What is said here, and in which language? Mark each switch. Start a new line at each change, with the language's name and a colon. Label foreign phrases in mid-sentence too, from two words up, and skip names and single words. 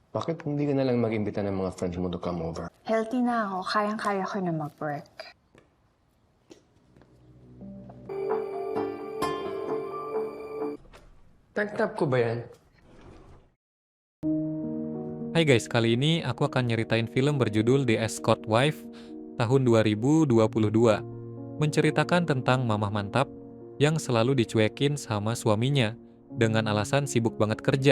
Filipino: Bakit hindi ka na lang mag-imbita ng mga friends mo
English: to come over?
Filipino: Healthy na ako. Kayang-kaya ko na mag-work. Tank top ko ba yan?
Indonesian: Hai guys, kali ini aku akan nyeritain film berjudul The Escort Wife tahun 2022. Menceritakan tentang mamah mantap yang selalu dicuekin sama suaminya dengan alasan sibuk banget kerja.